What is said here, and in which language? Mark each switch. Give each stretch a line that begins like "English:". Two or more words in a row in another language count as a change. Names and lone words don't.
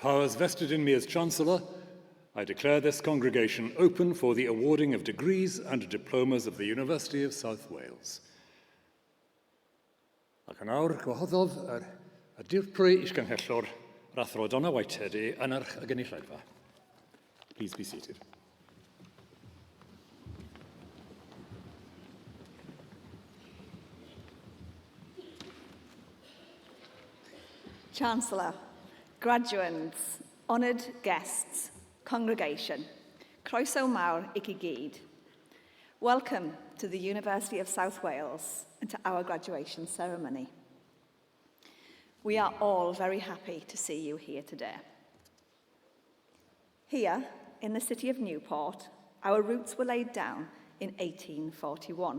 English: powers vested in me as Chancellor, I declare this congregation open for the awarding of degrees and diplomas of the University of South Wales.
Welsh: Ac yn awr, gwahoddodd y dirprwy isgynhellwr yr athro Donna Whitehead yn yr gynulleidfa.
English: Please be seated. Chancellor, graduates, honoured guests, congregation,
Welsh: croeso mawr I chi gyd.
English: Welcome to the University of South Wales and to our graduation ceremony. We are all very happy to see you here today. Here, in the city of Newport, our roots were laid down in 1841.